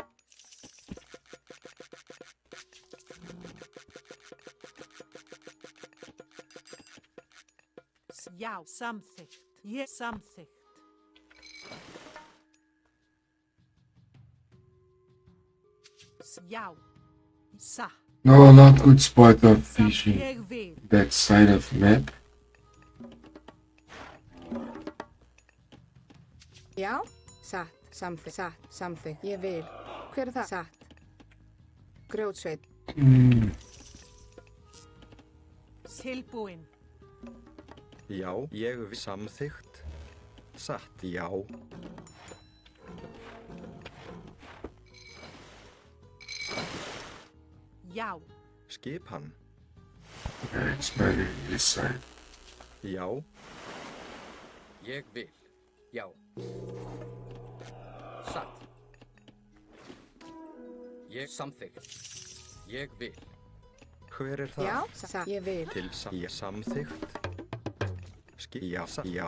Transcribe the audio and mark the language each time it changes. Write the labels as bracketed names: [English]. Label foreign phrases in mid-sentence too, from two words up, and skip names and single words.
[Icelandic] Já, samþykkt. Ég samþykkt. Já, satt. [English] No, not good spot of [Icelandic] Samt [English] fishing. [Icelandic] ég vil. [English] That side of map. [Icelandic] Já. Satt. Samþykkt. Satt. Samþykkt. Ég vil. Hver er það? Satt. Grjótsveit. Tilbúin. Já, ég vil. Samþykkt. Satt. Já. Já, Skipan. [English] Okay, it's better this side. [Icelandic] Já. Ég vil. Já. Satt. Ég samþykkt. Ég vil. Hver er það? Já. Satt. Ég vil. Ég samþykkt. Já, já.